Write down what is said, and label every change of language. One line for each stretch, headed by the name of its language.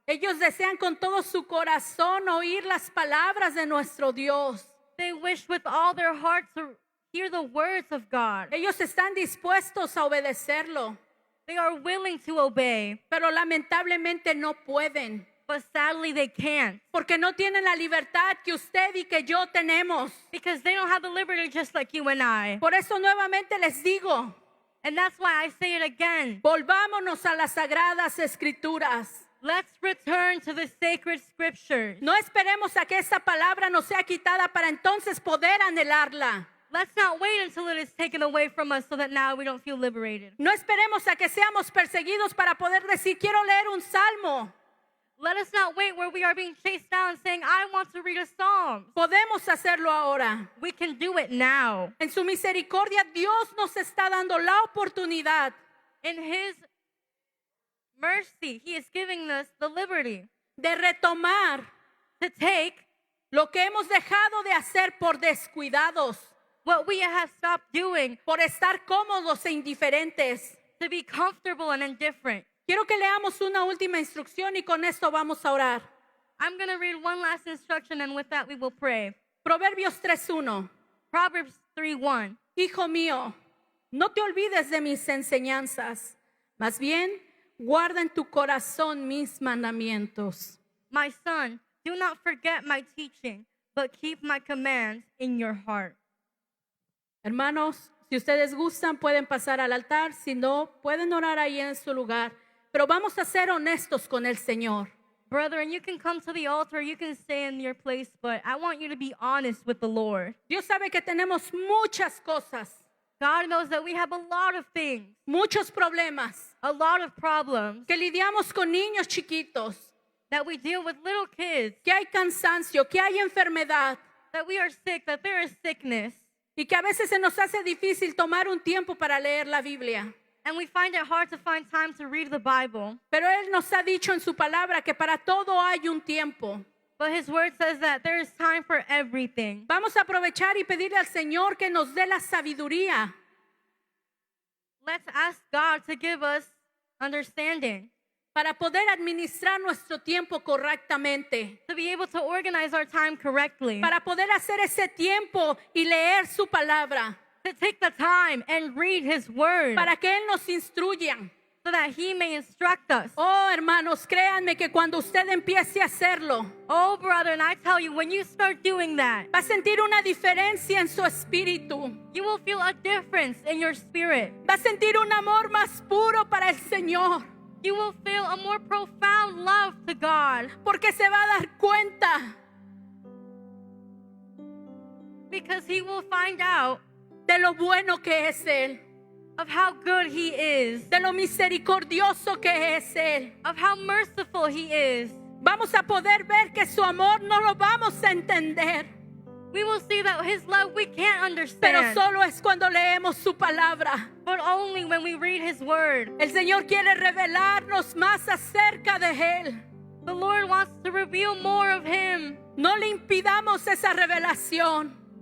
Spanish: Ellos desean con todo su corazón oír las palabras de nuestro Dios.
English: They wish with all their heart to hear the words of God.
Spanish: Ellos están dispuestos a obedecerlo,
English: They are willing to obey,
Spanish: pero lamentablemente no pueden,
English: but sadly they can't
Spanish: porque no tienen la libertad que usted y que yo tenemos.
English: because they don't have the liberty just like you and I.
Spanish: Por eso nuevamente les digo,
English: And that's why I say it again.
Spanish: volvámonos a las sagradas escrituras.
English: Let's return to the sacred scriptures.
Spanish: No esperemos a que esa palabra nos sea quitada para entonces poder anhelarla.
English: Let's not wait until it is taken away from us so that now we don't feel liberated.
Spanish: No esperemos a que seamos perseguidos para poder decir, quiero leer un salmo.
English: Let us not wait where we are being chased down saying, I want to read a psalm.
Spanish: Podemos hacerlo ahora.
English: We can do it now.
Spanish: En su misericordia, Dios nos está dando la oportunidad
English: In His mercy, He is giving us the liberty
Spanish: de retomar
English: to take
Spanish: lo que hemos dejado de hacer por descuidados,
English: what we have stopped doing
Spanish: por estar cómodos e indiferentes.
English: to be comfortable and indifferent.
Spanish: Quiero que leamos una última instrucción y con esto vamos a orar.
English: I'm going to read one last instruction and with that we will pray.
Spanish: Proverbios 3:1.
English: Proverbs 3:1.
Spanish: Hijo mío, no te olvides de mis enseñanzas, más bien guarda en tu corazón mis mandamientos.
English: My son, do not forget my teaching, but keep my commands in your heart.
Spanish: Hermanos, si ustedes gustan pueden pasar al altar, si no, pueden orar ahí en su lugar, pero vamos a ser honestos con el Señor.
English: Brethren, you can come to the altar, you can stay in your place, but I want you to be honest with the Lord.
Spanish: Dios sabe que tenemos muchas cosas,
English: God knows that we have a lot of things,
Spanish: muchos problemas,
English: a lot of problems,
Spanish: que lidiamos con niños chiquitos,
English: that we deal with little kids,
Spanish: que hay cansancio, que hay enfermedad,
English: that we are sick, that there is sickness,
Spanish: y que a veces se nos hace difícil tomar un tiempo para leer la Biblia.
English: and we find it hard to find time to read the Bible.
Spanish: Pero Él nos ha dicho en su palabra que para todo hay un tiempo.
English: But His word says that there is time for everything.
Spanish: Vamos a aprovechar y pedirle al Señor que nos dé la sabiduría
English: Let's ask God to give us understanding,
Spanish: para poder administrar nuestro tiempo correctamente,
English: to be able to organize our time correctly,
Spanish: para poder hacer ese tiempo y leer su palabra,
English: to take the time and read His word,
Spanish: para que Él nos instruya.
English: so that He may instruct us.
Spanish: Oh, hermanos, créanme que cuando usted empiece a hacerlo,
English: Oh, brother, and I tell you, when you start doing that,
Spanish: va a sentir una diferencia en su espíritu.
English: you will feel a difference in your spirit.
Spanish: Va a sentir un amor más puro para el Señor,
English: You will feel a more profound love to God
Spanish: porque se va a dar cuenta
English: because He will find out
Spanish: de lo bueno que es Él,
English: of how good He is,
Spanish: de lo misericordioso que es Él,
English: of how merciful He is,
Spanish: Vamos a poder ver que su amor no lo vamos a entender,
English: We will see that His love we can't
Spanish: pero
English: understand,
Spanish: solo es cuando leemos su palabra.
English: but only when we read His word.
Spanish: El Señor quiere revelarnos más acerca de Él.
English: The Lord wants to reveal more of Him.
Spanish: No le impidamos esa revelación.